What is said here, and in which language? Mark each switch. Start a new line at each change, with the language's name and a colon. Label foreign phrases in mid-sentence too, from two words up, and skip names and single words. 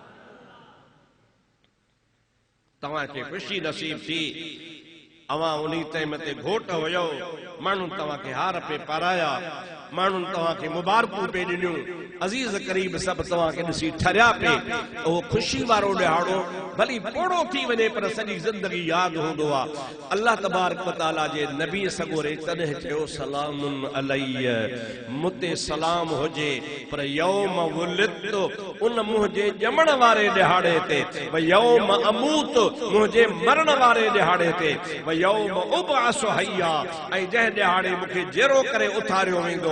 Sindhi: तव्हांखे ख़ुशी नसीब थी अवां उन टाइम ते घोट हुयो, माण्हुनि तव्हांखे हार पे पाराया, माण्हुनि तव्हांखे मुबारकूं पे ॾिनियूं, अज़ीज़ करीब सभु तव्हांखे ॾिसी ठरिया पे। उहो ख़ुशी वारो ॾिहाड़ो भली पोड़ो थी वञे पर सॼी ज़िंदगी यादि हूंदो आहे।
Arabic: الله تبارك وتعالى
Sindhi: जे नबी सगोरे तॾहिं चयो
Arabic: سلام علي,
Sindhi: मुते सलाम हुजे, पर
Arabic: يوم ولدت
Sindhi: उन मुंहिंजे ॼमण वारे ॾिहाड़े ते,
Arabic: ويوم أموت
Sindhi: मुंहिंजे मरण वारे ॾिहाड़े ते,
Arabic: ويوم أبعث حيا
Sindhi: ऐं जंहिं ॾिहाड़े मूंखे जेरो करे उथारियो वेंदो।